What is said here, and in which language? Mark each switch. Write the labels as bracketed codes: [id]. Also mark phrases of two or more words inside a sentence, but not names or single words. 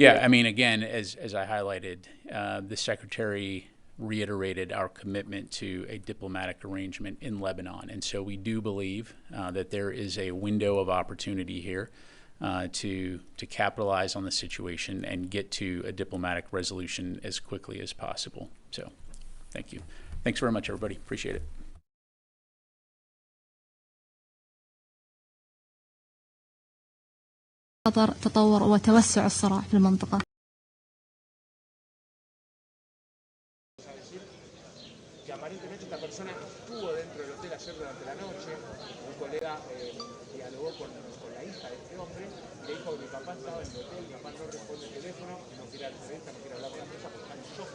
[en] Yeah, I mean, again, as I highlighted, the Secretary reiterated our commitment to a diplomatic arrangement in Lebanon. And so we do believe that there is a window of opportunity here to capitalize on the situation and get to a diplomatic resolution as quickly as possible. So thank you. Thanks very much, everybody. Appreciate it. [ar] تطور وتوسع الصراع في المنطقة. [es] Que aparentemente esta persona estuvo dentro del hotel ayer durante la noche. Un colega dialogó con la hija de este hombre y le dijo que mi papá estaba en el hotel, mi papá no responde el teléfono, no quiere al periodista, no quiere hablar con la prensa porque está en shock.